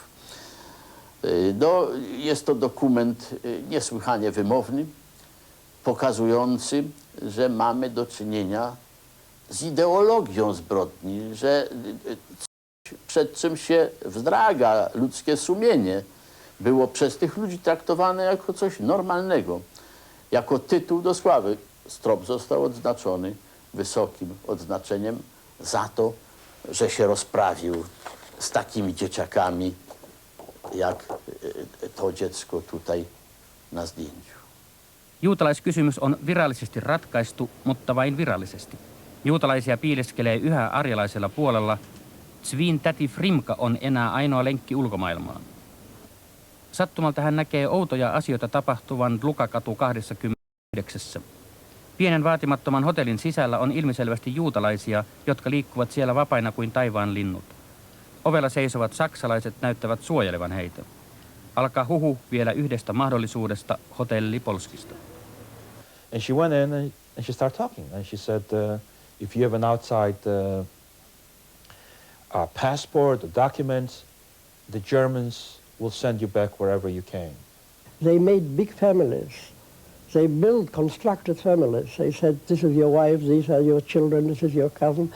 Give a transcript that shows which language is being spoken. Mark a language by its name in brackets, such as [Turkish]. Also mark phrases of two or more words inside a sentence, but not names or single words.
[Polish] No, jest to dokument niesłychanie wymowny, pokazujący, że mamy do czynienia z ideologią zbrodni, że przed czym się wzdraga ludzkie sumienie, było przez tych ludzi traktowane jako coś normalnego, jako tytuł do sławy. Strop został odznaczony wysokim odznaczeniem za to, że się rozprawił z takimi dzieciakami, jak to dziecko tutaj na zdjęciu. [Finnish] Juutalaiskysymys on virallisesti ratkaistu, mutta vain virallisesti. Juutalaisia piileskelee yhä arjalaisella puolella. Tsvin täti Frimka on enää ainoa lenkki ulkomaailmaan. Sattumalta hän näkee outoja asioita tapahtuvan Lukakatu 29. Pienen vaatimattoman hotellin sisällä on ilmiselvästi juutalaisia, jotka liikkuvat siellä vapaina kuin taivaan linnut. Ovella seisovat saksalaiset näyttävät suojelevan heitä. Alkaa huhu vielä yhdestä mahdollisuudesta hotelli Polskista. [English] And she went in and she started talking. And she said, if you have an outside passport or documents, the Germans will send you back wherever you came. They made big families. They built, constructed families. They said, this is your wife, these are your children, this is your cousin.